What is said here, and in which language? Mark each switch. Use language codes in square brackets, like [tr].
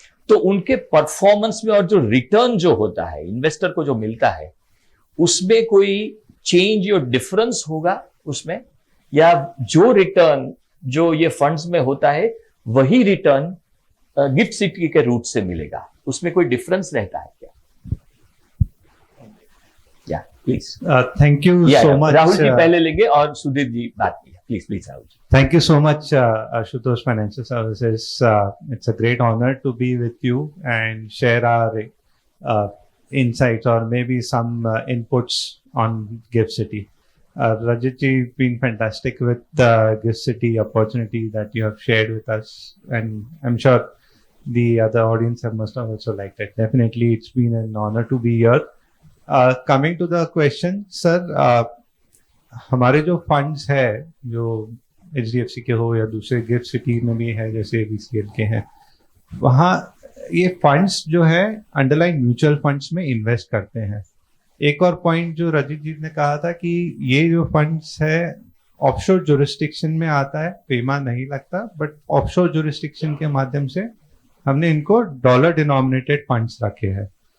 [hi] तो उनके परफॉर्मेंस में और जो रिटर्न जो होता है इन्वेस्टर को जो मिलता है, उसमें कोई चेंज या डिफरेंस होगा उसमें, या जो रिटर्न जो ये फंड्स में होता है वही रिटर्न गिफ्ट सिटी के रूट से मिलेगा, उसमें कोई डिफरेंस रहता है क्या? या please. [en] Thank you so much. [hi] Rahul ji पहले लेंगे और सुधीर जी बात किया. प्लीज आओ. [en] Thank you so much, Ashutosh Financial Services. It's a great honor to be with you and share our insights or maybe some inputs on Gift City. Rajat ji, been fantastic with the Gift City opportunity that you have shared with us, and I'm sure the other audience must have also liked it. Definitely, it's been an honor to be here. Coming to the question, sir, [hi] हमारे जो funds है जो HDFC के हो या दूसरे gift city में भी है जैसे VCL के हैं, वहाँ ये फंड्स जो है अंडरलाइन म्यूचुअल फंड्स में इन्वेस्ट करते हैं. एक और पॉइंट जो रजित जी ने कहा था कि ये जो फंड्स है ऑफशोर जुरिस्डिक्शन में आता है, पेमा नहीं लगता, बट ऑफशोर जुरिस्डिक्शन के माध्यम से हमने इनको डॉलर डिनोमिनेटेड फंड्स रखे हैं.